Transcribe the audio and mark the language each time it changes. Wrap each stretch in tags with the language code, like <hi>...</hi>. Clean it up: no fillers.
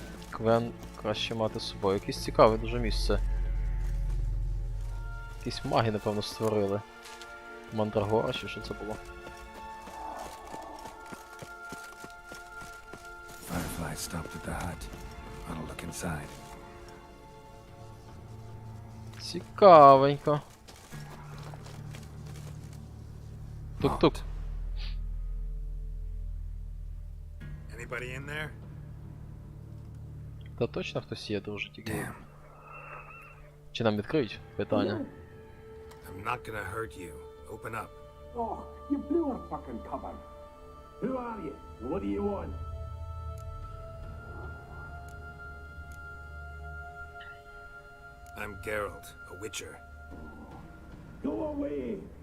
<uk>Квен краще мати з собою. Якесь цікаве дуже місце. Якісь маги, напевно, створили. Мандрагора, чи що це було?</uk> <en>Firefly stopped at the hut. I'll look inside.</en> <uk>Цікавенько. Тук-тук.</uk> <en>Anybody in there?</en> <uk>Та точно хтось є, дуже тільки.</uk> <en>Damn.</en> <uk>Чи нам відкриють питання?</uk> <en>I'm not gonna hurt you. Open up. Oh, you blew our fucking cover. Who are you? What do you want? I'm Geralt, a witcher. Go away!</en>